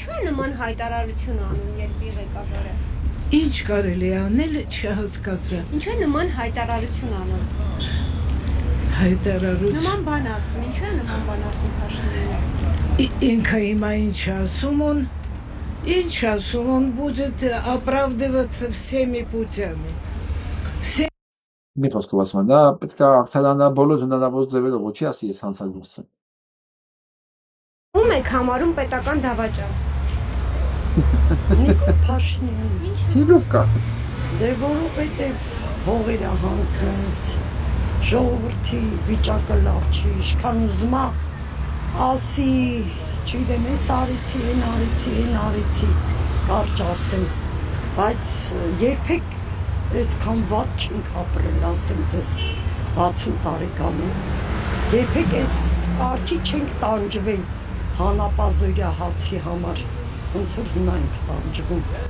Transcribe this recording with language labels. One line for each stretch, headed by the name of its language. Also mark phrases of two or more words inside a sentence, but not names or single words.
Armenian: Ինչու է նման հայտարարություն անում երկրի ղեկավարը։ Ինչ կարելի է անել, չհասկացա։ Ինչու է նման հայտարարություն անում։ Հայտարարություն։ Նման բան ասում, ինչու է նման բան ասում Փաշինյանը։ Ինքը հիմա ինչ ասում,
Russian: он будет оправдываться всеми путями.
Armenian: Մի խոսքով ասում եմ, դա պետք է արդարանա բոլոր հնարավոր ձևերով, ոչ ասի ես հանցագործ եմ։ Ում եք համարում պետական դավաճան։ Նիկոլ Փաշինյան։ Ինչով կա։ Դե որովհետև հողերը հանձնեց, ժողովրդի վիճակը լավ չի, ինչքան ուզում է ասի, չգիտեմ, ես արեցի, այն արեցի, կարճ ասեմ, բայց երբեք այսքան վատ չենք ապրել, ասեմ ձեզ, 60 տարեկանում, երբեք այս կարգի չենք տանջվել հանապազորյա հացի համար, ոնց որ հիմա ենք տանջվում։